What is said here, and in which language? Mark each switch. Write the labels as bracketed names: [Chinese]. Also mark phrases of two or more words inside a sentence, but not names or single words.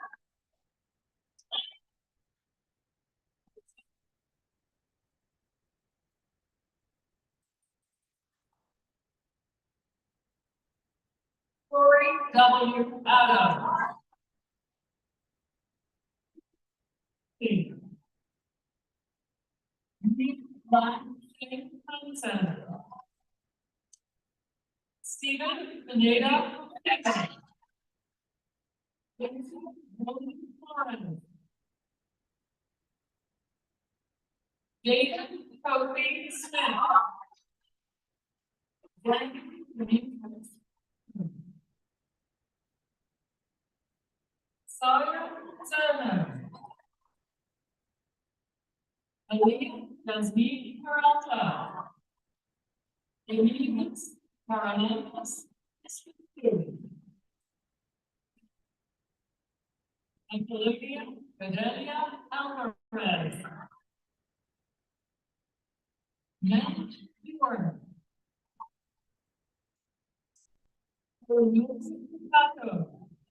[English] Corey W. Adams. Hansen. Stephen Beneda Dixon. David Kofi Smith. Sawyer Zerman. Aaliyah Jasmine Peralta. Emilius Paranelas. And Olivia Fidelia Alvarez. Matt Ewan. Luis Paco.